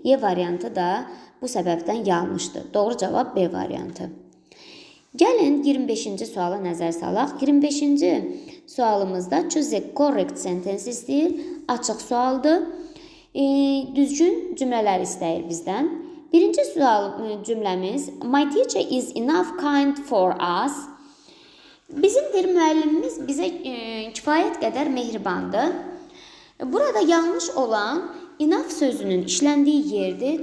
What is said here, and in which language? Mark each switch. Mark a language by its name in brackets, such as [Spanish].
[Azerbaijani] Y variantı da bu səbəbdən yanlışdır. Doğru cavab B variantı. Gəlin 25-ci suala nəzər salaq. 25-ci sualımızda [English] choose a correct sentence [Azerbaijani] istəyir. Açıq sualdır. Düzgün cümlələr istəyir bizdən. Birinci cümləmiz [English] my teacher is enough kind for us. [Azerbaijani] Bizimdir müəllimimiz bizə kifayət qədər mehribandır. Burada yanlış olan enough sözünün işləndiyi yerdir.